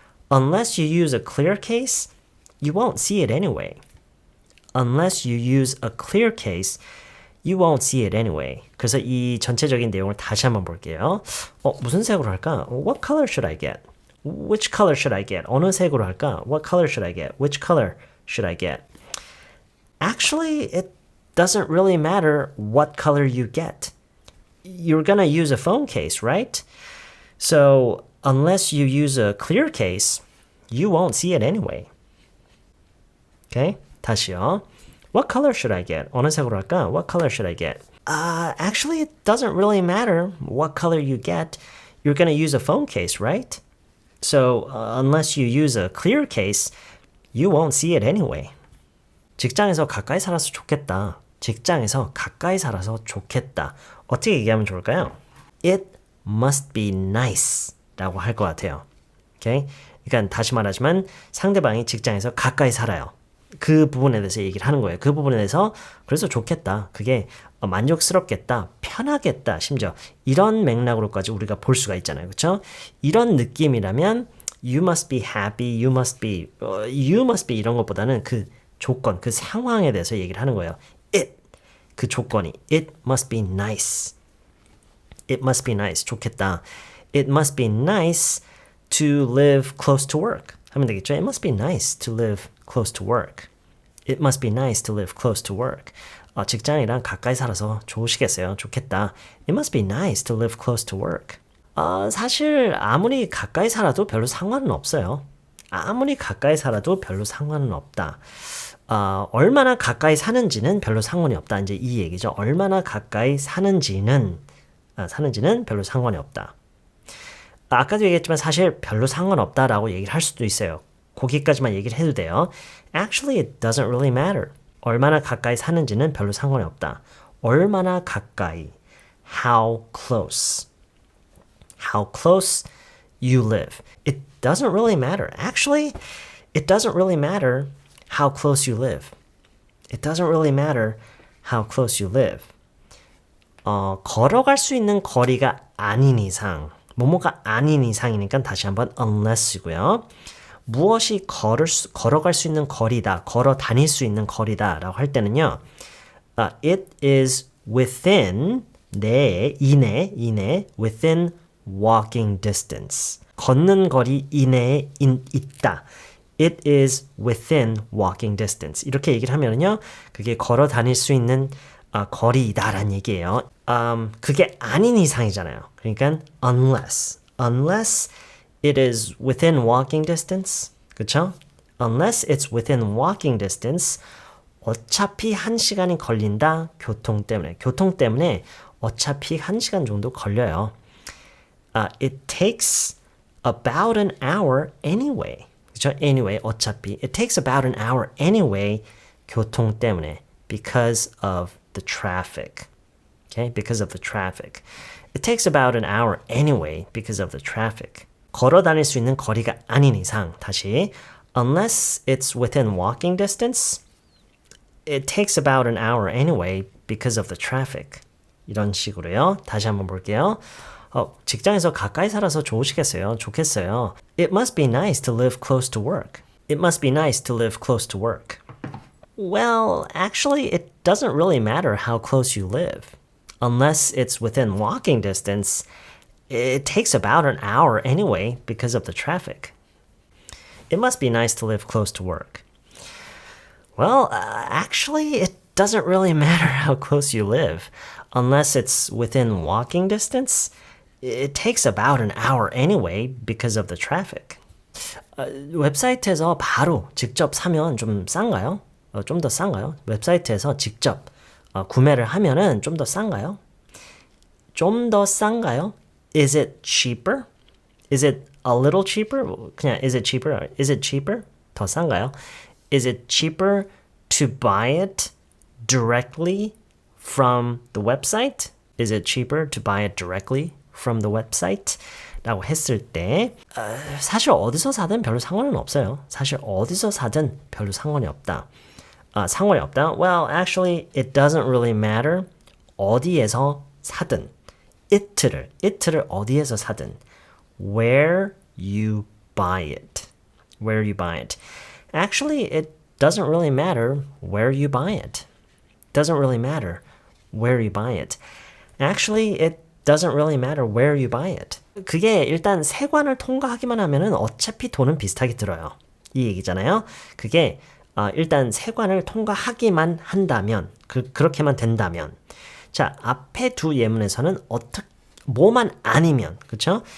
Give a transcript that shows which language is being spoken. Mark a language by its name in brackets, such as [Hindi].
[English] Unless you use a clear case, you won't see it anyway. Unless you use a clear case, you won't see it anyway. [Korean] 그래서 이 전체적인 내용을 다시 한번 볼게요. 무슨 색으로 할까? [English] What color should I get? Which color should I get? [Korean] 어느 색으로 할까? [English] What color should I get? Which color should I get? Actually, it doesn't really matter what color you get. You're gonna use a phone case, right? So, unless you use a clear case, you won't see it anyway. Okay? [Korean] 다시요. [English] What color should I get? [Korean] 어느 색으로 할까? [English] What color should I get? Actually, it doesn't really matter what color you get. You're gonna use a phone case, right? So, unless you use a clear case, you won't see it anyway. [Korean] 직장에서 가까이 살아서 좋겠다. 직장에서 가까이 살아서 좋겠다. 어떻게 얘기하면 좋을까요? [English] It must be nice [Korean] 라고 할 것 같아요. [English] Okay? [Korean] 그러니까 다시 말하지만 상대방이 직장에서 가까이 살아요. 그 부분에 대해서 얘기를 하는 거예요. 그 부분에 대해서 그래서 좋겠다. 그게 만족스럽겠다. 편하겠다. 심지어 이런 맥락으로까지 우리가 볼 수가 있잖아요. 그렇죠? 이런 느낌이라면 [English] you must be happy, you must be [Korean] 이런 것보다는 그 조건, 그 상황에 대해서 얘기를 하는 거예요. 그 조건이 [English] it must be nice. It must be nice. [Korean] 좋겠다. [English] It must be nice to live close to work. [Korean] 하면 되겠죠? [English] It must be nice to live close to work. It must be nice to live close to work. [Korean] 직장이랑 가까이 살아서 좋으시겠어요. 좋겠다. [English] It must be nice to live close to work. [Korean] 사실 아무리 가까이 살아도 별로 상관은 없어요. 아무리 가까이 살아도 별로 상관은 없다. 얼마나 가까이 사는지는 별로 상관이 없다. 이제 이 얘기죠. 얼마나 가까이 사는지는 별로 상관이 없다. 아까도 얘기했지만 사실 별로 상관없다라고 얘기를 할 수도 있어요. 거기까지만 얘기를 해도 돼요. [English] Actually, it doesn't really matter. [Korean] 얼마나 가까이 사는지는 별로 상관이 없다. 얼마나 가까이. [English] How close. How close you live. It doesn't really matter. Actually, it doesn't really matter how close you live. It doesn't really matter how close you live. [Korean] 걸어갈 수 있는 거리가 아닌 이상, 뭐뭐가 아닌 이상이니까 다시 한번 unless이고요. 무엇이 걸어갈 수 있는 거리다, 걸어 다닐 수 있는 거리다라고 할 때는요. [English] It is within, 이내, within walking distance. [Korean] 걷는 거리 이내에 있다. [English] It is within walking distance. [Korean] 이렇게 얘기를 하면요. 그게 걸어 다닐 수 있는 거리다라는 얘기예요. 그게 아닌 이상이잖아요. 그러니까 [English] unless it is within walking distance. [Korean] 그쵸? [English] Unless it's within walking distance. [Korean] 어차피 1시간이 걸린다. 교통 때문에 어차피 1시간 정도 걸려요. [English] It takes about an hour anyway. [Korean] 그쵸? Anyway, 어차피. [English] It takes about an hour anyway. [Korean] 교통 때문에. [English] Because of the traffic. Okay? Because of the traffic. It takes about an hour anyway because of the traffic. [Korean] 걸어 다닐 수 있는 거리가 아닌 이상. 다시. [English] Unless it's within walking distance, it takes about an hour anyway because of the traffic. [Korean] 이런 식으로요. 다시 한번 볼게요. 직장에서 가까이 살아서 좋으시겠어요? 좋겠어요. [English] It must be nice to live close to work. It must be nice to live close to work. Well, actually, it doesn't really matter how close you live. Unless it's within walking distance, it takes about an hour anyway because of the traffic. It must be nice to live close to work. Well, actually, it doesn't really matter how close you live. Unless it's within walking distance, it takes about an hour anyway because of the traffic. [Korean] 웹사이트에서 바로 직접 사면 좀 싼가요? 좀 더 싼가요? 웹사이트에서 직접 구매를 하면은 좀 더 싼가요? 좀 더 싼가요? [English] Is it cheaper? Is it a little cheaper? [Korean] 그냥 [English] is it cheaper? Is it cheaper? [Korean] 더 싼가요? [English] Is it cheaper to buy it directly from the website? Is it cheaper to buy it directly from the website? [Korean] 라고 했을 때 사실 어디서 사든 별로 상관은 없어요. 사실 어디서 사든 별로 상관이 없다. 상관이 없다? [English] Well, actually, it doesn't really matter. [Korean] 어디에서 사든. it를 어디에서 사든. [English] Where you buy it. Where you buy it. Actually, it doesn't really matter where you buy it. Doesn't really matter where you buy it. Actually, it doesn't really matter where you buy it. [Korean] 그게 일단 세관을 통과하기만 하면은 어차피 돈은 비슷하게 들어요. 이 얘기잖아요. 그게 일단 세관을 통과하기만 한다면, 그렇게만 된다면. 자, 앞에 두 예문에서는 뭐만 아니면, 그쵸?